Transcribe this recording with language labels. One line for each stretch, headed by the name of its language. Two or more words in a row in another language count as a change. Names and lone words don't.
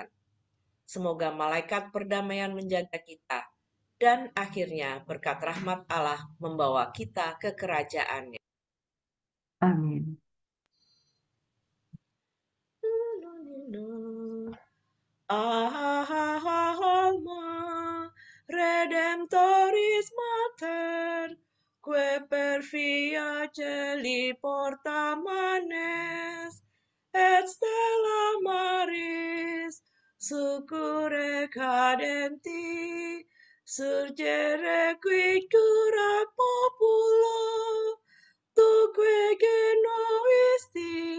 Indonesian: Semoga malaikat perdamaian menjaga kita, dan akhirnya berkat rahmat Allah membawa kita ke kerajaannya. Amin.
Latin: Alma Redemptoris Mater, que per fiat porta manes, et stella maris, succurre cadenti, surgere qui dura populo, tuque genuisti,